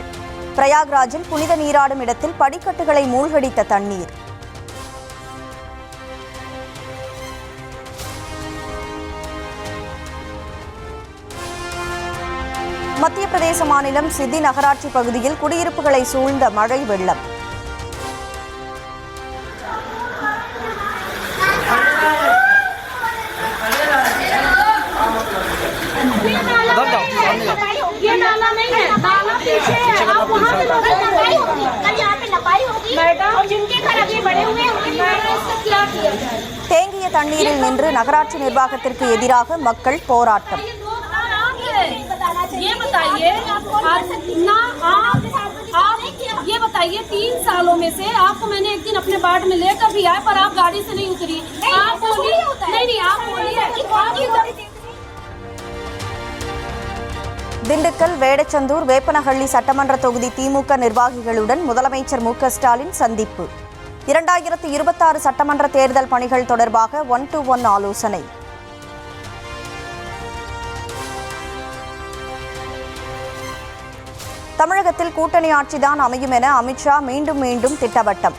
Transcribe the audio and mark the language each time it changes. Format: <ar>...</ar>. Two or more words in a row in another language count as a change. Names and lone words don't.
<ta>பிரயாக்ராஜில் புனித நீராடும் இடத்தில் படிக்கட்டுகளை மூழ்கடித்த தண்ணீர். மத்திய பிரதேச மாநிலம் சித்தி நகராட்சி பகுதியில் குடியிருப்புகளை சூழ்ந்த மழை வெள்ளம்.</ta> <hi>ये नाला नहीं है, नाला पीछे है, आप वहाँ पे लोग लगाई होगी, कल यहाँ पे लगाई होगी, और जिनके घर अभी बड़े हुए हैं इसका क्या किया जाए?</hi> <ta>தேங்கிய தண்ணீரில் நின்று நகராட்சி நிர்வாகத்திற்கு எதிராக மக்கள் போராட்டம்.</ta> <hi>ये बताइए ये बताइए 3 सालों में से आपको मैंने एक दिन अपने बाट में लेकर भी आया, पर आप गाड़ी से नहीं उतरी. आप बोलिए नहीं, आप बोलिए</hi> <ta>திண்டுக்கல், வேடச்சந்தூர், வேப்பனஹள்ளி சட்டமன்ற தொகுதி திமுக நிர்வாகிகளுடன் முதலமைச்சர் மு.க.ஸ்டாலின் சந்திப்பு. 2026 சட்டமன்ற தேர்தல் பணிகள் தொடர்பாக 1-to-1 ஆலோசனை. தமிழகத்தில் கூட்டணி ஆட்சிதான் அமையும் என அமித்ஷா மீண்டும் திட்டவட்டம்.</ta>